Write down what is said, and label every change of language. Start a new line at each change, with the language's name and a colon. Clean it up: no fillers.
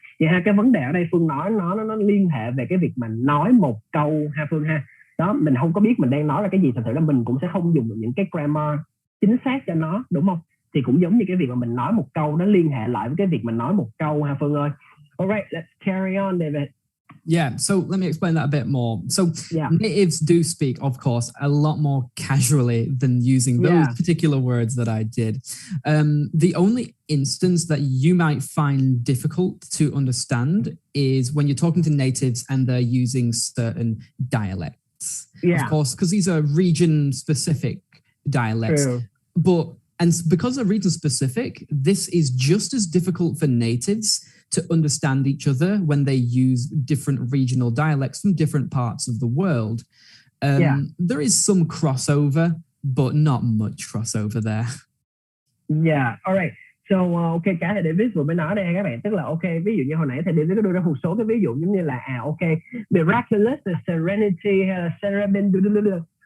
Vietnamese: Vậy ha, cái vấn đề ở đây Phương nói nó liên hệ về cái việc mà nói một câu ha Phương ha. Đó, mình không có biết mình đang nói là cái gì, thành thử là mình cũng sẽ không dùng được những cái grammar chính xác cho nó, đúng không? Thì cũng giống như cái việc mà mình nói một câu nó liên hệ lại với cái việc mình nói một câu ha Phương ơi.
English: Alright, let's carry on, David. Yeah, so let me explain that a bit more. So natives do speak, of course, a lot more casually than using those particular words that I did. The only instance that you might find difficult to understand is when you're talking to natives and they're using certain dialects. Of course, because these are region-specific dialects. True. And because they're region-specific, this is just as difficult for natives to understand each other when they use different regional dialects from different parts of the world. There is some crossover, but not much crossover there. Yeah, alright.
Vietnamese: So, ok, cả thầy David vừa mới nói đây các bạn, tức là ok, ví dụ như hồi nãy thầy David có đưa ra một số cái ví dụ giống như là ok, miraculous, serenity, hay là serendipitous.